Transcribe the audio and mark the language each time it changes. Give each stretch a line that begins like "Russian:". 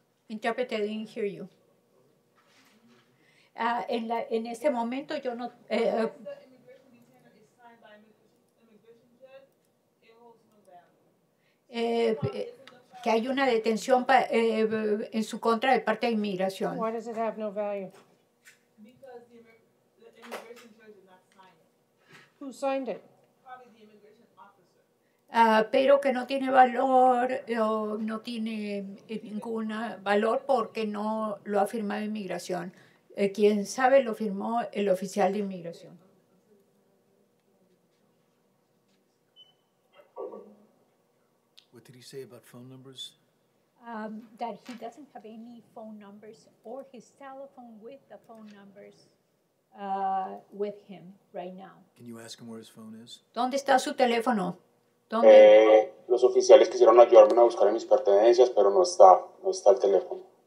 English: Interpreter didn't hear you.
Spanish: En este momento yo no...
English: If the immigration detainer is signed by immigration judge, it holds no value.
Spanish: que hay una detención en su contra de parte de inmigración.
English: Why does it have no value? Because the immigration judge did not sign it. Who signed it? Probably the immigration officer.
Spanish: Pero que no tiene valor o no tiene ningún valor porque no lo ha firmado inmigración. Quien sabe lo firmó el oficial de inmigración.
English: What did he say about phone numbers? That he doesn't have any phone numbers or his telephone with the phone numbers with him right now. Can you ask him where his phone is?
Spanish: ¿Dónde está su teléfono? ¿Dónde? Los oficiales quisieron ayudarme a buscar en mis pertenencias, pero no está el teléfono.